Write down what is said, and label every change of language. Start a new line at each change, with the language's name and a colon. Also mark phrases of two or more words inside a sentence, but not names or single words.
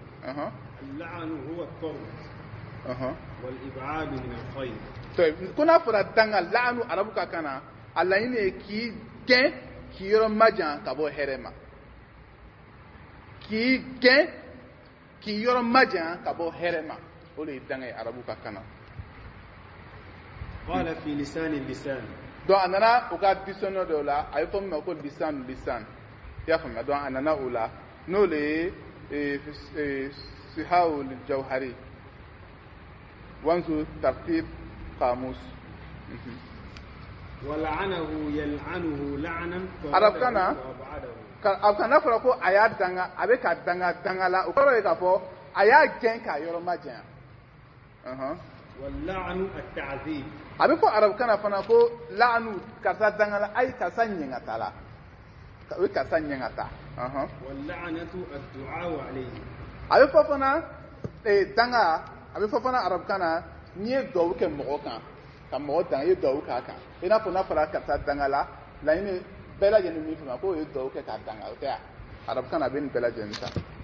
Bambara: ko n'a fɔra danga la'anu arabu ka kan na a laɲini ye k'i gɛn k'i yɔrɔ majan ka bɔ hɛrɛ ma k'i gɛn k'i yɔrɔ majan ka bɔ hɛrɛ ma o de ye danga ye arabu ka kan na. donc a nana o ka dictionnaire dɔw la a ye fɔ min ma ko lisan i y'a faamuya donc a nana o la n'o le ye
Arabic: sihaul jawhari wanzu tartib qamus.
Bambara: arab kana fɔra ko a y'a danga a bɛ ka danga la o kɔrɔ ye k'a fɔ a y'a gɛn k'a yɔrɔ majanya. a bɛ fɔ arabu kana fana ko la'anu karisa danga la ayi karisa ɲɛngata la o ye karisa ɲɛngata. a bɛ fɔ fana danga a bɛ fɔ fana arabu kana n'i ye duwawu kɛ mɔgɔ kan ka mɔgɔ danga i ye duwawu k'a kan i n'a fɔ n'a fɔra karisa danga la laɲini bɛɛ lajɛlen min fama k'o ye duwawu kɛ k'a danga o tɛ yan arabu kana a bɛ nin bɛɛ lajɛlen ta.